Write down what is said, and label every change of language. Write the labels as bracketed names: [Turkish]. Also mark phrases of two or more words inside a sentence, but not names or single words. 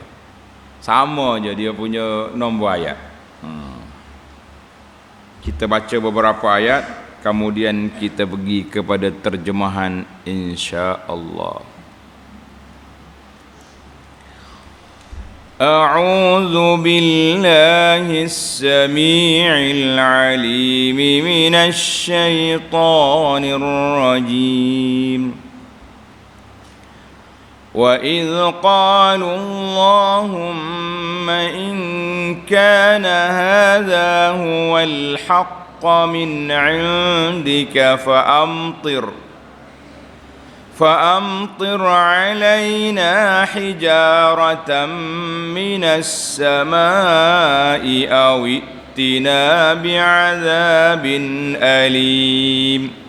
[Malay] Sama je dia punya nombor ayat. Kita baca beberapa ayat, kemudian kita pergi kepada terjemahan insya-Allah. [Arabic] أعوذ بالله السميع العليم من الشيطان الرجيم. وَإِذْ قَالُوا اللَّهُمَّ إِنْ كَانَ هَذَا هُوَ الْحَقَّ مِنْ عِنْدِكَ فَأَمْطِرْ عَلَيْنَا حِجَارَةً مِنَ السَّمَاءِ أَوْ ائْتِنَا بِعَذَابٍ أَلِيمٍ.